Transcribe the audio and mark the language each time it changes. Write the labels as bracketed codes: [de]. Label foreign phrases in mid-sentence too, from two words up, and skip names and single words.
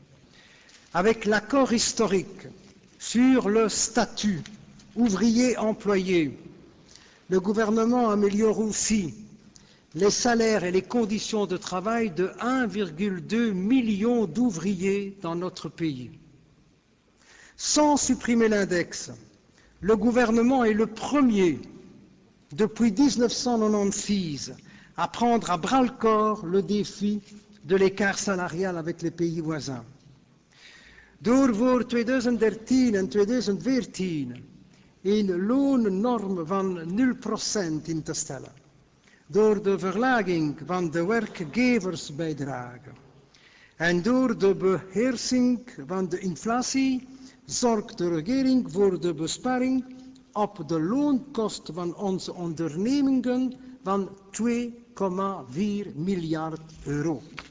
[fr] Avec l'accord historique sur le statut ouvrier-employé, le gouvernement améliore aussi les salaires et les conditions de travail de 1,2 million d'ouvriers dans notre pays. Sans supprimer l'index, le gouvernement est le premier, depuis 1996, à prendre à bras-le-corps le défi de l'écart salarial avec les pays voisins. [nl] Door voor 2013 en 2014 een loonnorm van 0% in te stellen, door de verlaging van de werkgeversbijdrage en door de beheersing van de inflatie zorgt de regering voor de besparing op de loonkosten van onze ondernemingen van 2,4 miljard euro.